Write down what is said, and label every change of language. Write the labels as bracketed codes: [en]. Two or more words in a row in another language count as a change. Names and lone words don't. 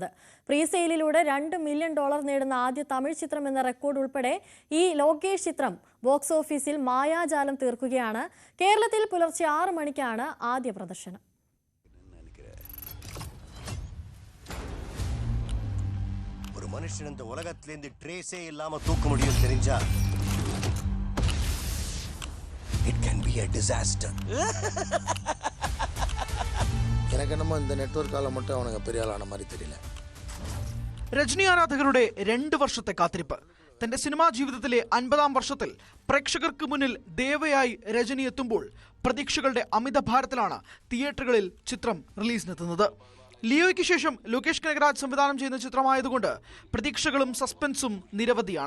[ml] പ്രീസെയിലിലൂടെ $2 മില്യൺ നേടുന്ന ആദ്യ തമിഴ് ചിത്രം എന്ന റെക്കോർഡ് ഉൾപ്പെടെ ഈ ലോകേഷ് ചിത്രം [en] box office [ml] മായാജാലം തീർക്കുകയാണ്. കേരളത്തിൽ പുലർച്ചെ 6 മണിക്കാണ് ആദ്യ പ്രദർശനം. ഒരു മനുഷ്യൻ [ta] இந்த உலகத்திலிருந்து ட்ரேஸே இல்லாம தூக்க முடியும் தெரிஞ்சா [en] it can be a disaster. [ta] எனக்கு என்னமோ இந்த നെറ്റ്വർക്കാല மட்டும் அவனுங்க பெரிய ஆளான மாதிரி தெரியல. [ml] രജനി ആരാധകരുടെ 2 വർഷത്തെ കാത്തിരിപ്പ്. തന്റെ സിനിമാ ജീവിതത്തിലെ 50-ാം വർഷത്തിൽ പ്രേക്ഷകർക്ക് മുന്നിൽ ദേവയായി രജനി എത്തുമ്പോൾ പ്രതീക്ഷകളുടെ അമിത ഭാരത്തിലാണ് തിയേറ്ററുകളിൽ ചിത്രം റിലീസിനെത്തുന്നത്. ലിയോയ്ക്ക് ശേഷം ലോകേഷ് കനകരാജ് സംവിധാനം ചെയ്യുന്ന ചിത്രമായതുകൊണ്ട് പ്രതീക്ഷകളും സസ്പെൻസും നിരവധിയാണ്.